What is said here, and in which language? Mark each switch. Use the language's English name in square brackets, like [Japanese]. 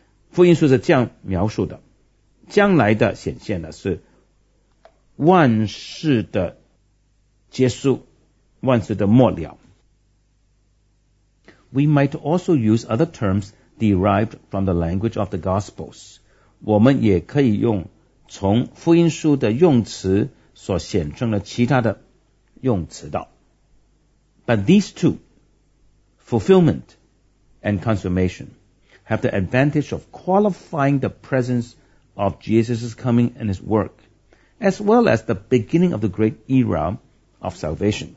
[Chinese] 福音书是这样描述的，将来的显现呢是。万事的结束，万事的末了。 [English] We might also use other terms derived from the language of the Gospels. [Chinese] 我们也可以用从福音书的用词所显称的其他的用词道。 [English] But these two, fulfillment and consummation, have the advantage of qualifying the presence of Jesus' coming and his work. As well as the beginning of the great era of salvation.